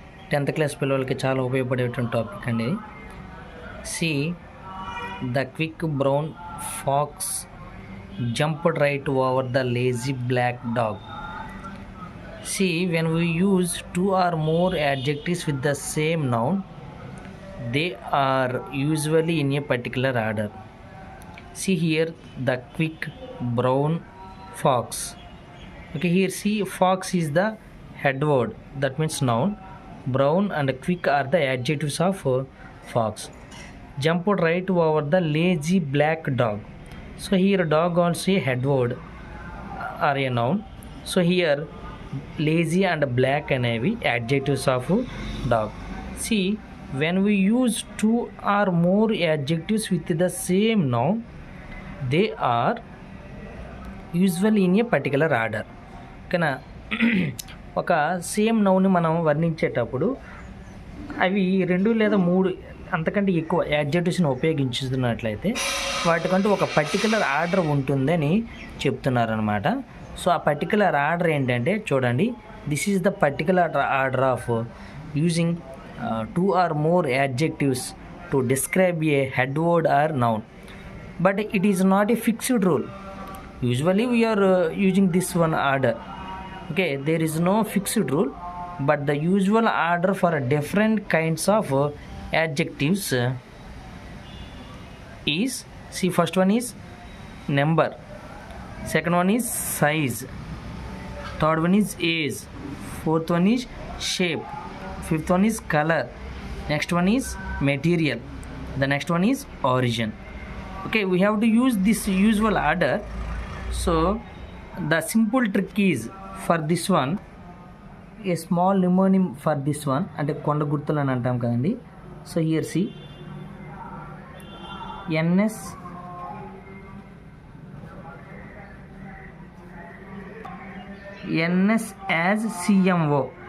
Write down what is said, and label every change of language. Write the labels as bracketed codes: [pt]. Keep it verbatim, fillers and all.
[te] Tenth class పిల్లలకి చాలా ఉపయోగపడేటువంటి టాపిక్ అండి. [en] See the quick brown fox jumped right over the lazy black dog. See when we use two or more adjectives with the same noun, they are usually in a particular order. See here the quick brown fox. Okay, here see fox is the head word, that means noun. Brown and quick are the adjectives of uh, fox. Jumped right over the lazy black dog. So here dog also a head word uh, are a noun. So here lazy and black and heavy adjectives of uh, dog. See, when we use two or more adjectives with the same noun, they are usually in a particular order. [te] ఓకేనా? ఒక same నౌని మనం వర్ణించేటప్పుడు అవి రెండు లేదా మూడు అంతకంటే ఎక్కువ యాడ్జెక్టివ్స్ని ఉపయోగించుతున్నట్లయితే వాటికంటూ ఒక పర్టికులర్ ఆర్డర్ ఉంటుందని చెప్తున్నారనమాట. సో ఆ పర్టికులర్ ఆర్డర్ ఏంటంటే, చూడండి, [en] This is the particular order of using two or more adjectives to describe a head word or noun, but it is not a fixed rule. Usually we are uh, using this one order. Okay, there is no fixed rule, but the usual order for different kinds of uh, adjectives uh, is, see, first one is number, second one is size, third one is age, fourth one is shape, fifth one is color, next one is material, the next one is origin. Okay, we have to use this usual order. So the simple trick is for this one, a small mnemonic for this one, [te] అంటే కొండ గుర్తులు అని అంటాం కదండి. [en] So here see NS NS as CMO.